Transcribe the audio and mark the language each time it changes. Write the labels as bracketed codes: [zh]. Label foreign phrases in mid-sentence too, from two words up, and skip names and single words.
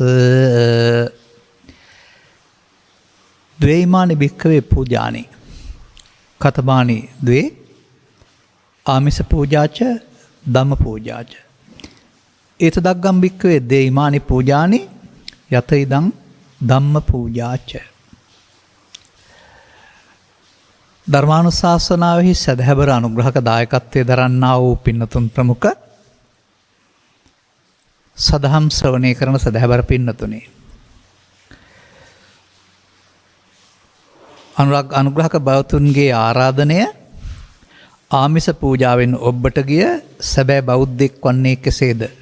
[pi] ද්වේමානි භික්ඛවේ පූජානි කතමානි ද්වේ ආමිස පූජාච ධම්ම පූජාච. ඒත දග්ගම් භික්ඛවේ දේමානි පූජානි යත ඉදං ධම්ම පූජාච. [si] ධර්මානුශාසනාවෙහි සදහැබර අනුග්‍රහක දායකත්වයේ දරන්නා වූ පින්නතුන් ප්‍රමුඛ සදහම් ශ්‍රවණය කරන සදහැබර පින්නතුනි, අනුග්‍රහක බෞතුන්ගේ ආරාධනය ආමිස පූජාවෙන් ඔබට ගිය සැබෑ බෞද්ධෙක් වන්නේ කෙසේද?